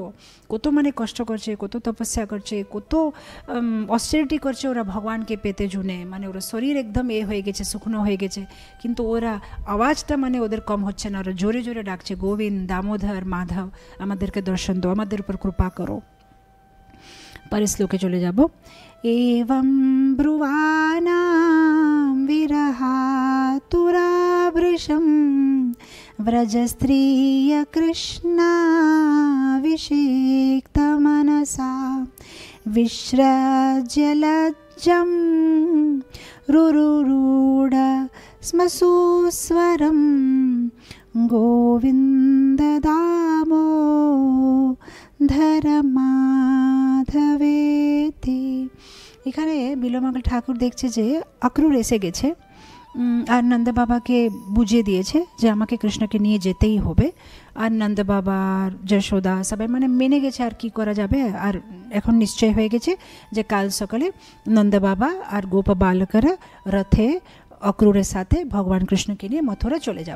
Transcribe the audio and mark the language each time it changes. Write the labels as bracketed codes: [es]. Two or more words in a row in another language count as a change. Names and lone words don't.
[bn] কত মানে কষ্ট করছে, কত তপস্যা করছে, কত অস্টেরিটি করছে ওরা ভগবানকে পেতে জুনে, মানে ওরা শরীর একদম হয়ে গেছে, শুকনো হয়ে গেছে, কিন্তু ওরা আওয়াজটা মানে ওদের কম হচ্ছে না, ওরা জোরে জোরে ডাকছে, গোবিন্দ দামোদর মাধব আমাদেরকে দর্শন দো, আমাদের উপর কৃপা করো। পরের শ্লোকে চলে যাব। [sa] एवं ब्रुवाणां विरहातुराभृशं व्रजस्त्रियकृष्णाभिषिक्तमनसा विश्रज्यलज्जं रुरुरूढ स्मसुस्वरं गोविन्द दामोदर माधवेति। [bn] এখানে বিল্বমঙ্গল ঠাকুর দেখছে যে অক্রূর এসে গেছে, আর নন্দ বাবাকে বুঝিয়ে দিয়েছে যে আমাকে কৃষ্ণকে নিয়ে যেতেই হবে। আর নন্দ বাবা যশোদা সবাই মানে মেনে গেছে, আর কি করা যাবে। আর এখন নিশ্চয় হয়ে গেছে যে কাল সকালে নন্দ বাবা আর গোপ বালকরা রথে অক্রূরের সাথে ভগবান কৃষ্ণকে নিয়ে মথুরা চলে যাবে।